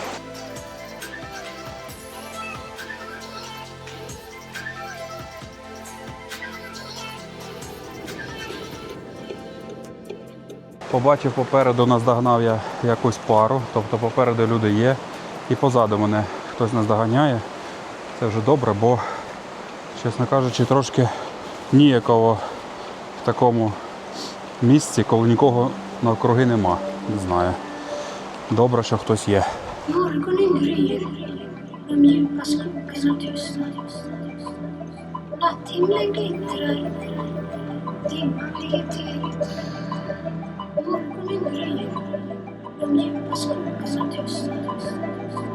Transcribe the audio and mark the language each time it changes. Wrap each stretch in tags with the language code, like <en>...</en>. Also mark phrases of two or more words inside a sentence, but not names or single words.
<uk>Побачив попереду, наздогнав я якусь пару, тобто попереду люди є, і позаду мене хтось наздоганяє. Це вже добре, бо, чесно кажучи, трошки ніяково в такому місці, коли нікого навкруги нема. Не знаю. Добре, що хтось є.</uk> <sv>Morgonen gryr, de djupa skogarna tystnar. Natthimlen glittrar, dimman ligger tyst. Morgonen gryr, de djupa skogarna tystnar.</sv>